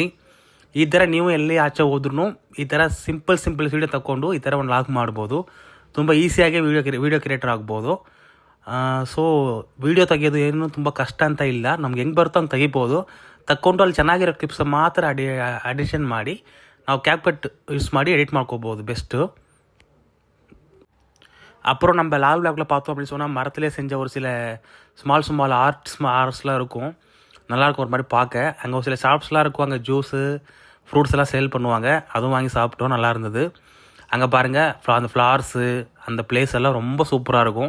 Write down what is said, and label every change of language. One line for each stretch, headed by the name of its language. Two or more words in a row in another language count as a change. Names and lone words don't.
Kannada: ಈ ಥರ ನೀವು ಎಲ್ಲಿ ಆಚೆ ಹೋದ್ರೂ ಈ ಥರ ಸಿಂಪಲ್ ವೀಡಿಯೋ ತಗೊಂಡು ಈ ಥರ ಒಂದು ಲಾಗ್ ಮಾಡ್ಬೋದು. ತುಂಬ ಈಸಿಯಾಗಿ
English: ವೀಡಿಯೋ ಕ್ರಿಯೇಟರ್
Kannada: ಆಗ್ಬೋದು. ಸೊ ವೀಡಿಯೋ ತೆಗಿಯೋದು ಏನು ತುಂಬ ಕಷ್ಟ ಅಂತ ಇಲ್ಲ, ನಮ್ಗೆ ಹೆಂಗೆ ಬರುತ್ತೋ ಹಂಗೆ ತೆಗಿಬೋದು. ತಕ್ಕೊಂಡು ಅಲ್ಲಿ ಚೆನ್ನಾಗಿರೋ ಕ್ಲಿಪ್ಸ್ ಮಾತ್ರ ಅಡಿಷನ್ ಮಾಡಿ ನಾವು ಕ್ಯಾಪ್ಕಟ್ ಯೂಸ್ ಮಾಡಿ ಎಡಿಟ್ ಮಾಡ್ಕೋಬೋದು பெஸ்ட்டு.
Tamil: அப்புறம் நம்ம லால்பாகில் பார்த்தோம் அப்படின்னு சொன்னால் மரத்துலேயே செஞ்ச ஒரு சில
English: ஸ்மால் ஆர்ட்ஸ்லாம்
Tamil: இருக்கும், நல்லாயிருக்கும் ஒரு மாதிரி பார்க்க. அங்கே ஒரு சில ஷாப்ஸ்லாம் இருக்கும், அங்கே ஜூஸு ஃப்ரூட்ஸ் எல்லாம் சேல் பண்ணுவாங்க, அதுவும் வாங்கி சாப்பிட்டோம், நல்லா இருந்தது. அங்கே பாருங்கள் அந்த ஃப்ளவர்ஸு, அந்த பிளேஸ் எல்லாம் ரொம்ப சூப்பராக இருக்கும்.